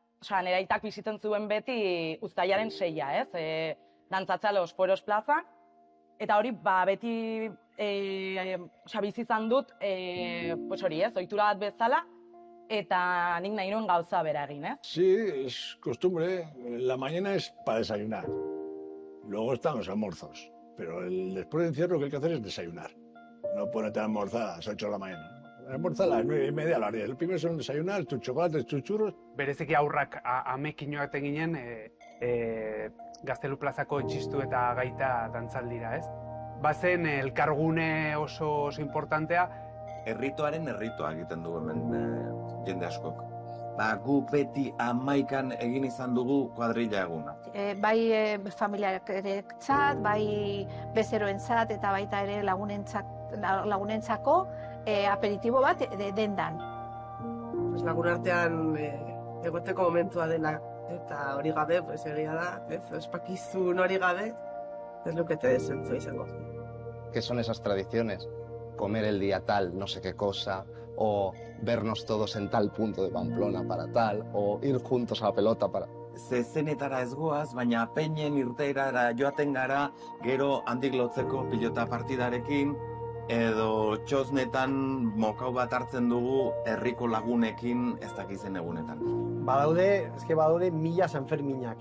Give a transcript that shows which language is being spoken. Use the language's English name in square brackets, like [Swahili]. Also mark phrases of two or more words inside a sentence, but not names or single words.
[Basque] Osa, nire aitak bizitzen zuen beti uztailaren 6, ez? Dantzatzea Los Poros plazan. Eta hori, beti bizi izan dut, hori ez, ohitura bat bezala, eta nik nahi nuen gauza bera egin, ez? [Spanish] Sí, es costumbre. La mañana es para desayunar. Luego están los almuerzos. Pero después de encierro lo que hay que hacer es desayunar. No ponerte a almorzar a las 8 de la mañana. Almuerza a las 9:30, a las 10. El primero son desayunar, tus chocolates, tus churros. [Basque] Bereziki aurrak amekin joaten ginen, Gaztelu plazako txistu eta gaita dantzaldira, ez? Bazen elkargune oso importantea. Erritoaren erritoa egiten dugu hemen jende askok. Guk beti 11an egin izan dugu kuadrilla eguna. Bai familiarentzat, bai bezeroentzat eta baita ere lagunentzako aperitibo bat dendan. Lagun artean egoteko momentua dela eta hori gabe, egia da, ospakizun hori gabe, ez lukete zentzua izango. [Spanish] ¿Qué son esas tradiciones? Comer el día tal, no sé qué cosa, o vernos todos en tal punto de Pamplona para tal, o ir juntos a la pelota para... [Basque] Zezenetara ez goaz, baina peinen irteerara joaten gara, gero handik lotzeko pilota partidarekin, edo txosnetan mokau bat hartzen dugu herriko lagunekin ez dakizen egunetan. Badaude 1000 Sanferminak.